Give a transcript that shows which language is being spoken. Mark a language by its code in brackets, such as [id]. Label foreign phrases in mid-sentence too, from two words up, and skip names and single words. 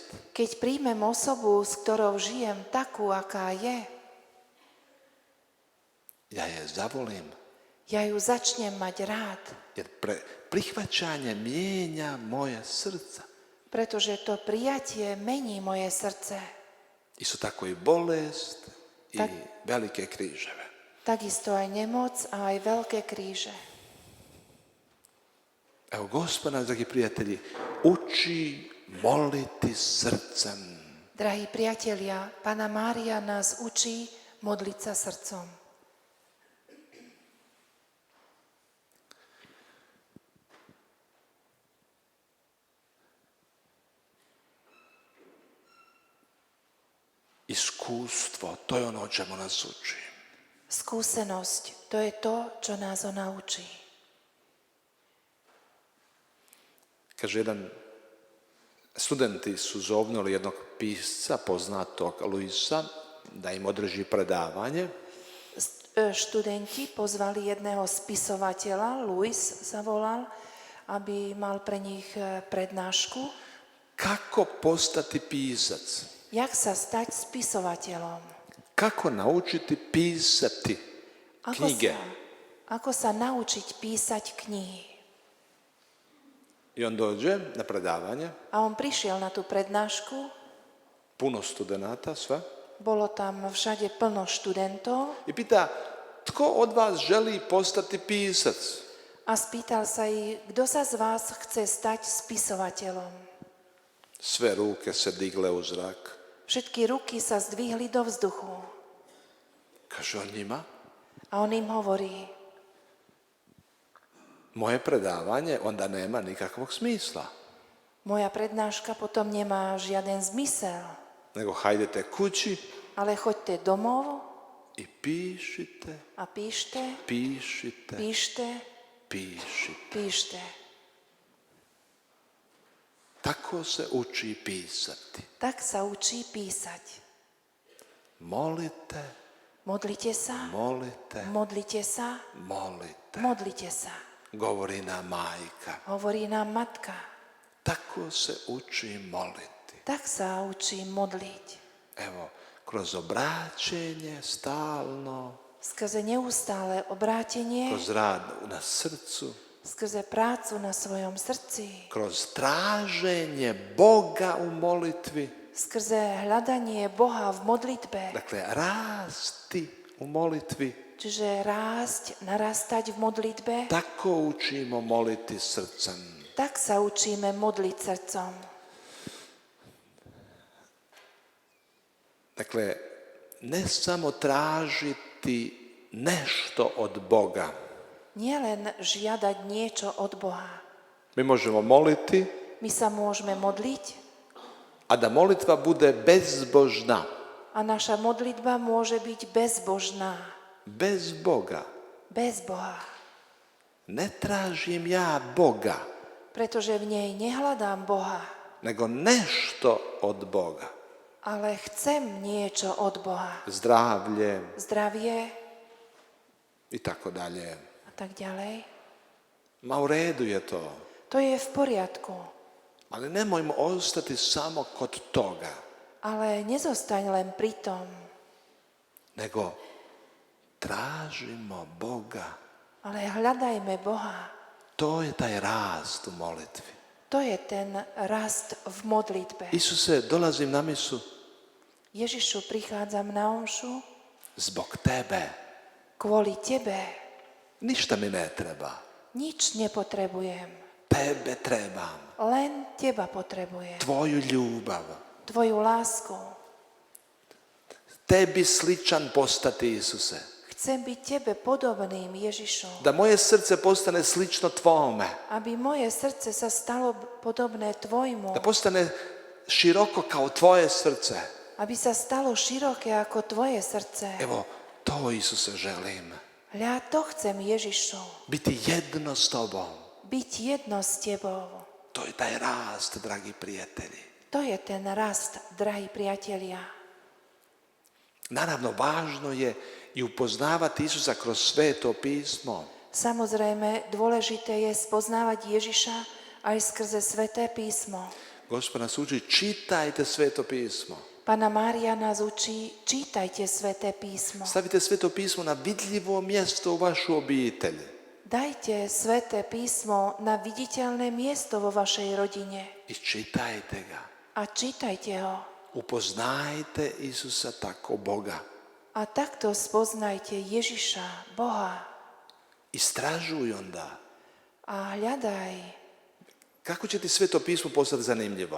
[sk] Keď príjmem osobu, s ktorou žijem takú, aká je, [hr] ja je zavolim. [sk] ja ju začnem mať rád, [hr] Jer prihvaćanje mijenja moje srca. [sk] pretože to prijatie mení moje srdce. [hr] Isto tako i bolest i [sk] Tak. [hr] velike križeve. [sk] Takisto aj nemoc a aj veľké kríže. [hr] Evo, Gospod nas, dragi prijatelji, uči moliti srcem. [sk] Drahí priatelia, Panna Mária nás učí modliť sa srdcom. [hr] Iskustvo, to je ono o čemu nas uči. [sk] Skúsenosť, to je to, čo nás ona učí. [hr] Kaže, studenti su zovnuli jednog pisca, poznatog Luisa, da im održi predavanje. [sk] Študenti pozvali jedného spisovateľa, Luis sa volal, aby mal pre nich prednášku. [hr] Kako postati pisac? [sk] Jak sa stať spisovateľom? [hr] Kako naučiti pisati knjige? [sk] Ako sa naučiť písať knihy? [hr] I on dođe na predavanje, [sk] A on prišiel na tú prednášku, [hr] puno studenata, sve, [sk] bolo tam všade plno študentov [hr] i pita, tko od vas želi postati pisac? [sk] a spýtal sa ich, kto sa z vás chce stať spisovateľom. [hr] Sve ruke se digle u zrak. [sk] Všetky ruky sa zdvihli do vzduchu. [hr] Kaže on njima, [sk] A on im hovorí, [hr] moje predavanje onda nema nikakvog smisla. [sk] moja prednáška potom nemá žiaden zmysel, [hr] Nego hajdete kući [sk] ale choďte domov [hr] i pišite, [sk] a píšte, [hr] pišite, [sk] píšte, [hr] pišite. [sk] píšte. [hr] Tako se uči pisati. [sk] Tak sa učí písať. [hr] Molite, [sk] Modlite sa, [hr] molite, [sk] modlite sa, [hr] molite. [sk] modlite sa. [hr] Govori nam majka. [sk] Hovorí nám matka. [hr] Tako se uči moliti. [sk] Tak sa učí modliť. [hr] Evo, kroz obraćenje stalno, [sk] Skrze neustále obrátenie, [hr] kroz rad na srcu, [sk] Skrze prácu na svojom srdci. [hr] kroz traženje Boga u molitvi. [sk] Skrze hľadanie Boha v modlitbe. [hr] Dakle, rasti u molitvi. [sk] Čiže rásť, narastať v modlitbe. [hr] Tako učimo moliti srcem. [sk] Tak sa učíme modliť srdcom. [hr] Dakle, ne samo tražiti nešto od Boga. [sk] Nielen žiadať niečo od Boha. [hr] Mi možemo moliti, [sk] My sa môžeme modliť [hr] a da molitva bude bezbožna. [sk] a naša modlitba môže byť bezbožná. [hr] Bez Boga. [sk] Bez Boha. [hr] Ne tražim ja Boga, [sk] Pretože v nej nehľadám Boha, [hr] nego nešto od Boga. [sk] ale chcem niečo od Boha. [hr] Zdravlje [sk] Zdravie [hr] i tako dalje. [sk] a tak ďalej. [hr] Ma u redu je to. [sk] To je v poriadku. [hr] Ali nemojmo ostati samo kod toga, [sk] Ale nezostaň len pri tom, [hr] nego tražimo Boga. [sk] ale hľadajme Boha. [hr] To je taj rast u molitvi. [sk] To je ten rast v modlitbe. [hr] Isuse, dolazim na misu [sk] Ježišu, prichádzam na omšu [hr] zbog tebe. [sk] kvôli Tebe. [hr] Ništa mi ne treba. [sk] Nič nepotrebujem. [hr] Tebe trebam. [sk] Len Teba potrebujem. [hr] Tvoju ljubav. [sk] Tvoju lásku. [hr] Tebi sličan postati, Isuse. [sk] Chcem byť Tebe podobným, Ježišu. [hr] Da moje srce postane slično tvome. [sk] Aby moje srdce sa stalo podobné Tvojmu. [hr] Da postane široko kao tvoje srce. [sk] Aby sa stalo široké ako Tvoje srdce. [hr] Evo, to, Isuse, želim. [sk] Hľa, to chcem, Ježišu. [hr] Biti jedno s tobom. [sk] Byť jedno s Tebou. [hr] To je taj rast, dragi prijatelji. [sk] To je ten rast, drahí priatelia. [hr] Naravno, važno je i upoznavati Isusa kroz sveto pismo. [sk] Samozrejme, dôležité je spoznávať Ježiša aj skrze Sväté písmo. [hr] Gospod nas uči, čitajte sveto pismo. [sk] Panna Mária nás učí, čítajte Sväté písmo. [hr] Stavite sveto pismo na vidljivo mjesto u vašu obitelj. [sk] Dajte Sväté písmo na viditeľné miesto vo vašej rodine [hr] I čitajte ga. [sk] a čítajte ho. [hr] Upoznajte Isusa tako Boga. [sk] A takto spoznajte Ježiša, Boha, [hr] Istražuj onda. [sk] a hľadaj, [hr] Kako će ti sveto pismo postati zanimljivo?